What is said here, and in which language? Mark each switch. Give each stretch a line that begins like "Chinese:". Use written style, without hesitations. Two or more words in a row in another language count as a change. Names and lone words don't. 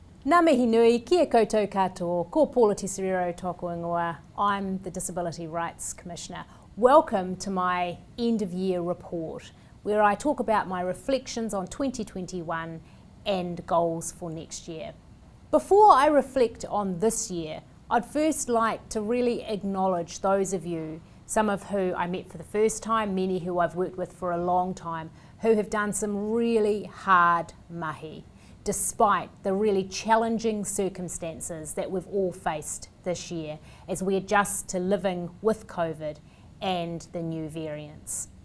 Māori: Ngā mihi nui, kia koutou katoa, ko Paula Tesoriero tōku ingoa.
English: I'm the Disability Rights Commissioner. Welcome to my end of year report, where I talk about my reflections on 2021 and goals for next year. Before I reflect on this year, I'd first like to really acknowledge those of you, some of who I met for the first time, many who I've worked with for a long time, who have done some really hard mahi, despite the really challenging circumstances that we've all faced this year as we adjust to living with COVID and the new variants.